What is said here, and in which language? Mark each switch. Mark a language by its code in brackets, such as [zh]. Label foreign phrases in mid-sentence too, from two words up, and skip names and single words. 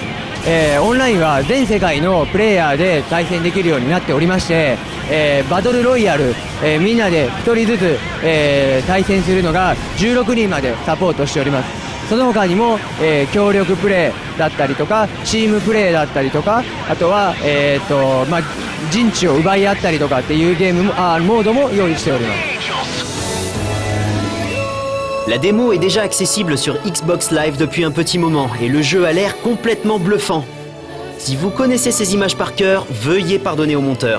[ja] オンラインは全世界のプレイヤーで対戦できるようになっておりまして、バトルロイヤル、みんなで1人ずつ、対戦するのが16人までサポートしております。その他にも、協力プレーだったりとかチームプレーだったりとか、あとは、陣地を奪い合ったりとかっていうゲームもモードも用意しております。 [fr] La démo est déjà accessible sur Xbox Live depuis un petit moment et le jeu a l'air complètement bluffant. Si vous connaissez ces images par cœur, veuillez pardonner au monteur.